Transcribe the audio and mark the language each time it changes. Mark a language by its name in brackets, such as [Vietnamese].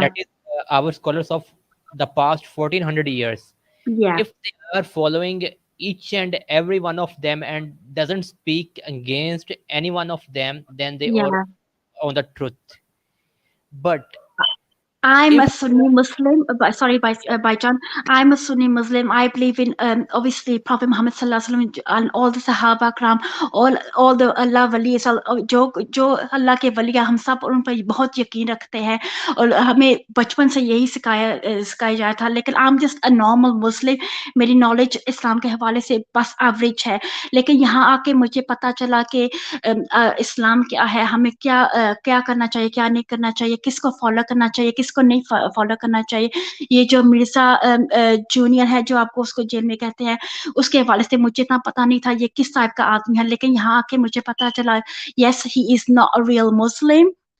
[English] That is our scholars of the past 1400 years. Yeah. If they are following each and every one of them and doesn't speak against any one of them, then they are on the truth. But I'm a If Sunni Muslim. Sorry, Baijan. I'm a Sunni Muslim. I believe in obviously Prophet Muhammad sallallahu alaihi wasallam and all the Sahaba Kram, all the Allah waliyas, [Hindi] जो अल्लाह के वलिया हम सब उन पर बहुत यकीन रखते हैं और हमें बचपन से यही सिखाया जाया था. लेकिन [English] I'm just a normal Muslim. [Hindi] मेरी नॉलेज इस्लाम के हवाले से बस एवरेज है. लेकिन यहाँ आके मुझे पता चला कि इस्लाम क्या है, हमें क्या करना चाहिए, क्या नहीं करना चाहिए, किसको फॉलो करना चाहिए, किसको नहीं फॉलो करना चाहिए. ये जो मिर्जा जूनियर है जो आपको उसको जेल में कहते हैं, उसके हवाले से मुझे इतना पता नहीं था ये किस टाइप का आदमी है. लेकिन यहाँ आके मुझे पता चला [English] yes he is not a real Muslim.